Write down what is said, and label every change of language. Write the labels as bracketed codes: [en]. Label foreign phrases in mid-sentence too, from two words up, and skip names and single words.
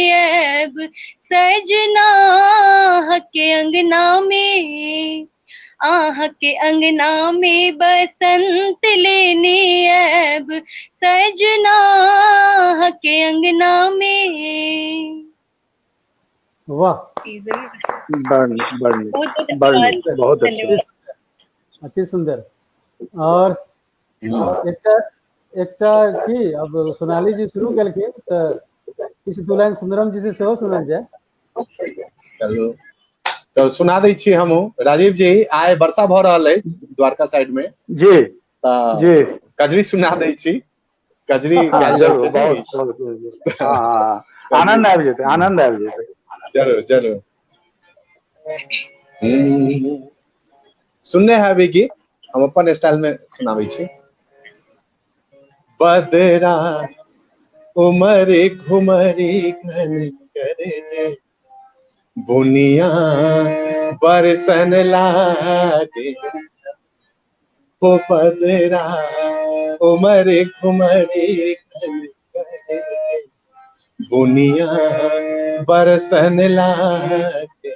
[mai] अब सजना, आहाँ के अंगना में, आह के अंगना में बसंत लेने अब सजना आह के अंगना में। वाह, जी जरूर, बढ़ बहुत बहुत अच्छा। धन्यवाद। अति सुंदर। और एकटा की अब सोनाली जी शुरू केलखिन तऽ किछु दू लाइन सुंदरम जी से सेहो सुनल जाय। चलू तो सुना दै छी हमहूँ। राजीव जी आइ वर्षा भऽ रहल अछि द्वारका साइड में, जी तऽ जी कजरी सुना दै छी। कजरी हाँ, गायल जाइ जरूर, छै ने। बहुत आनंद आबि जेतै, आनंद आबि जेतै। जरूर जरूर। सुनने हैवी गीत, हम अपन स्टाइल में सुनाबै छी। बदरा उमरे घुमरी घन करे जे बुनिया बरसन लागे। ओ बदरा उमरे घुमरी घन करे जे बुनिया बरसन लागे।